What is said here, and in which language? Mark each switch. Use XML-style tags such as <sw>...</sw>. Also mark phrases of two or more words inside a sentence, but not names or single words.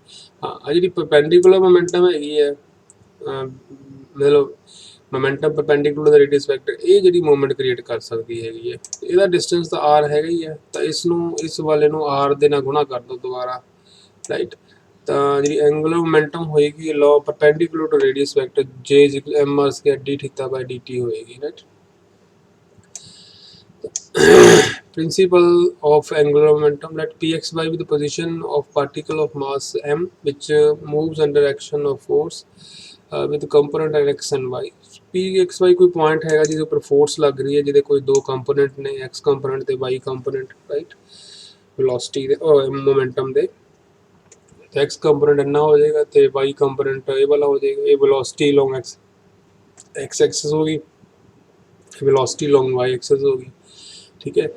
<pa>ਹਾਂ ਆ ਜਿਹੜੀ</pa> <en>perpendicular momentum</en> <pa>ਹੈਗੀ ਹੈ, ਮਤਲਬ</pa> <en>momentum perpendicular</en> <pa>ਦਾ</pa> <en>radius vector,</en> <pa>ਇਹ ਜਿਹੜੀ</pa> <en>movement create</en> <pa>ਕਰ ਸਕਦੀ ਹੈਗੀ ਹੈ। ਇਹਦਾ ਡਿਸਟੈਂਸ ਤਾਂ r ਹੈਗਾ ਹੀ ਹੈ, ਤਾਂ ਇਸ ਨੂੰ ਇਸ ਵਾਲੇ ਨੂੰ r ਦੇ ਨਾਲ ਗੁਣਾ ਕਰ ਦਿਓ ਦੁਬਾਰਾ, ਰਾਈਟ? ਤਾਂ ਜਿਹੜੀ</pa> <en>angular momentum</en> <pa>ਹੋਏਗੀ ਲੋ</pa> <en>perpendicular to radius vector j is equal m r square d theta by dt</en> <pa>ਹੋਏਗੀ ਰਾਈਟ।</pa> <en>Principle of angular momentum, let pxy be the position of particle of mass m which moves under action of force with component x and y।</en> <pa>pxy ਕੋਈ ਪੁਆਇੰਟ ਹੈਗਾ ਜਿਹਦੇ ਉੱਪਰ ਫੋਰਸ ਲੱਗ ਰਹੀ ਹੈ, ਜਿਹਦੇ ਕੋਈ ਦੋ ਕੰਪੋਨੈਂਟ ਨੇ, x ਕੰਪੋਨੈਂਟ ਤੇ y ਕੰਪੋਨੈਂਟ ਰਾਈਟ, ਵੈਲੋਸਿਟੀ ਦੇ ਮੋਮੈਂਟਮ ਦੇ। x ਕੰਪੋਨੈਂਟ ਇੰਨਾ ਹੋ ਜਾਏਗਾ ਤੇ y ਕੰਪੋਨੈਂਟ ਇਹ ਵਾਲਾ ਹੋ ਜਾਏਗਾ। ਇਹ</pa> <en>velocity along x axis</en> <pa>ਹੋ ਗਈ,</pa> <en>velocity along y axis</en> <pa>ਹੋ ਗਈ, ਠੀਕ ਹੈ।</pa>